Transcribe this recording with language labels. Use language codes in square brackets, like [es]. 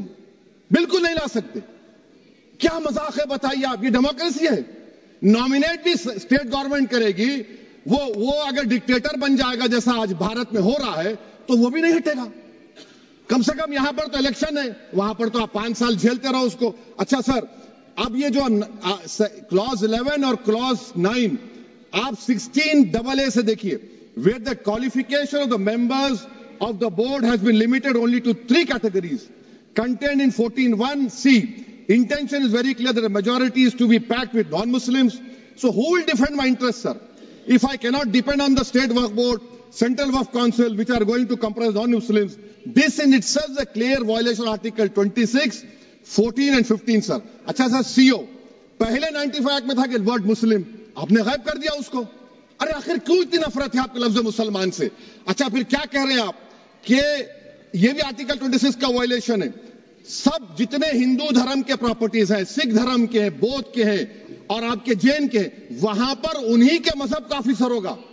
[ur] ہم بالکل نہیں لا سکتے. کیا مذاق ہے بتائیے آپ؟ یہ ڈیموکریسی ہے. نامینیٹ بھی اسٹیٹ گورنمنٹ کرے گی، وہ اگر ڈکٹیٹر بن جائے گا جیسا آج بھارت میں ہو رہا ہے تو وہ بھی نہیں ہٹے گا. کم سے کم یہاں پر تو الیکشن ہے، وہاں پر تو آپ 5 سال جھیلتے رہو اس کو. اچھا سر اب یہ جو کلاز 11 اور کلاز 9 آپ 16AA سے دیکھیے، [en] where the qualification of the members of the board has been limited only to 3 categories contained in 14(1)(c). Intention is very clear that the majority is to be packed with non-Muslims. So who will defend my interests, sir? If I cannot depend on the state waqf board, central waqf council, which are going to comprise non-Muslims, this in itself is a clear violation of Article 26, 14 and 15, sir. [ur] اچھا سر CO پہلے 95 act میں تھا کہ word مسلم، آپ نے غائب کر دیا اس کو. ارے آخر کیوں اتنی نفرت ہے آپ کے لفظ مسلمان سے؟ اچھا پھر کیا کہہ رہے ہیں آپ کہ یہ بھی آرٹیکل 26 کا وائلیشن ہے. سب جتنے ہندو دھرم کے پراپرٹیز ہیں، سکھ دھرم کے ہیں، بودھ کے ہیں اور آپ کے جین کے، وہاں پر انہی کے مذہب کا آفیسر ہوگا.